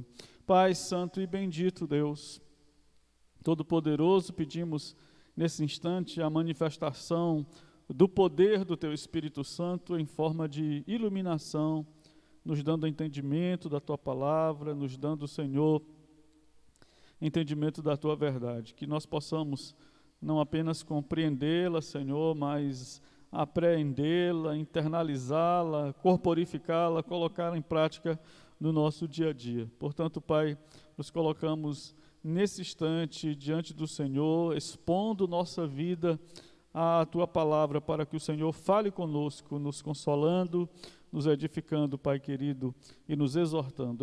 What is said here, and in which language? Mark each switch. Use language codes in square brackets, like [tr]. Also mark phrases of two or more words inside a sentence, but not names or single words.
[pt] Pai santo e bendito Deus, Todo-Poderoso, pedimos nesse instante a manifestação do poder do Teu Espírito Santo em forma de iluminação, nos dando entendimento da Tua palavra, nos dando, Senhor, entendimento da Tua verdade, que nós possamos não apenas compreendê-la, Senhor, mas apreendê-la, internalizá-la, corporificá-la, colocá-la em prática no nosso dia a dia. Portanto, Pai, nos colocamos nesse instante diante do Senhor, expondo nossa vida à Tua palavra, para que o Senhor fale conosco, nos consolando, nos edificando, Pai querido, e nos exortando.